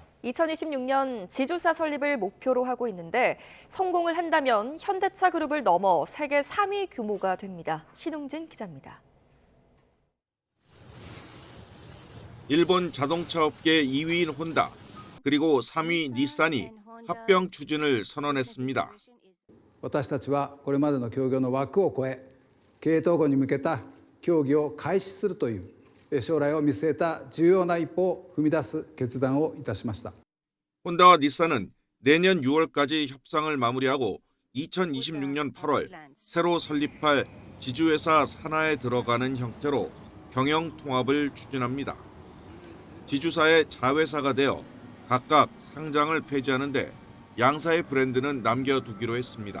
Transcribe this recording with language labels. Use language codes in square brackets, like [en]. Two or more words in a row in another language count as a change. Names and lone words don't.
[ko] 2026년 지주사 설립을 목표로 하고 있는데 성공을 한다면 현대차 그룹을 넘어 세계 3위 규모가 됩니다. 신웅진 기자입니다. 일본 자동차 업계 2위인 혼다, 그리고 3위 닛산이 합병 추진을 선언했습니다. [ja] 私たちはこれまでの協業の枠を超え、経営統合に向けた協議を開始するという将来を見据えた重要な一歩を踏み出す決断をいたしました。 [ko] 혼다와 닛산은 내년 6월까지 협상을 마무리하고 2026년 8월 새로 설립할 지주회사 산하에 들어가는 형태로 경영 통합을 추진합니다. 지주사의 자회사가 되어 각각 상장을 폐지하는 데 양사의 브랜드는 남겨두기로 했습니다.